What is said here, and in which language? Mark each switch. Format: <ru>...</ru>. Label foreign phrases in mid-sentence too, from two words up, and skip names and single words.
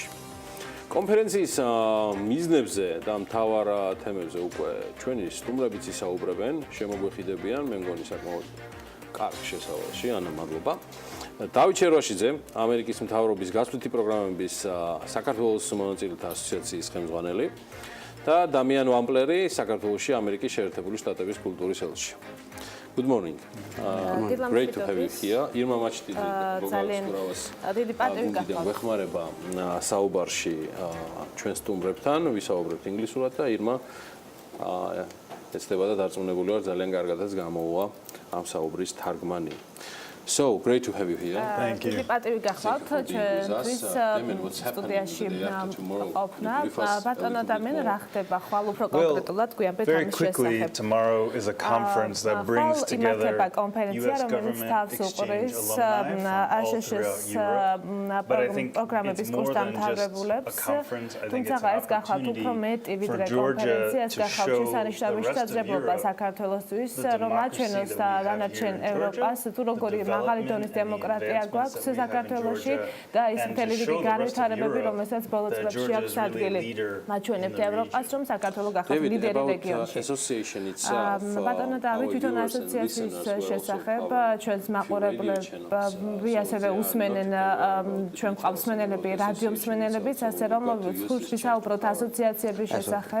<ka>კონფერენციის მიზნებზე და მთავარ თემებზე უკვე ჩვენი სტუმრებიც ისაუბრებენ, შემოგვეხიდებიან, მე მგონი საკმაოდ კარგ შესავალში, ანა მადლობა. დავით შერვაშიძე, ამერიკის მთავრობის გასვლითი პროგრამების საქართველოს მონაწილეთა ასოციაციის ხელმძღვანელი და დამიან ვამპლერი, საქართველოში ამერიკის შეერთებული შტატების კულტურის ელჩი.</ka> <en>Good morning. Great to have you here. Irma Machtidi,</en> <ka>დიდი პატივი გახლავთ. ვეხმარება საუბარში ჩვენ სტუმრებთან, ვისაუბრებთ ინგლისურად და ირმა ეცდება და დარწმუნებული ვარ ძალიან კარგადაც გამოუვა ამ საუბრის თარგმანი.</ka> <en>So great to have you here. Thank you.</en> <ka>დიდი პატივი გახლავთ ჩვენთვის სტუდიაში ყოფნა. ბატონო დამენ რა ხდება ხვალ უფრო კონკრეტულად გვიან</ka> <en>Very quickly, tomorrow is a conference that brings together US government exchange alumni all throughout Europe. But I think it's more than just a conference. I think it's an opportunity for Georgia to show the rest of Europe that the democracy that we have</en> <ka>მაღალი დონის დემოკრატია გვაქვს საქართველოში და ის მთელი რიგი განვითარებები, რომელსაც ბოლო წლებში აქვს ადგილი. მაჩვენებთ ევროპას, რომ საქართველო გახდეს ლიდერი რეგიონში. ბატონო დავით, თვითონ ასოციაციის შესახებ ჩვენს მაყურებლები ასევე უსმენენ, ჩვენ გვყავს მსმენელები, რადიო მსმენელებიც, ასე რომ ვისაუბროთ ასოციაციების შესახებ.</ka>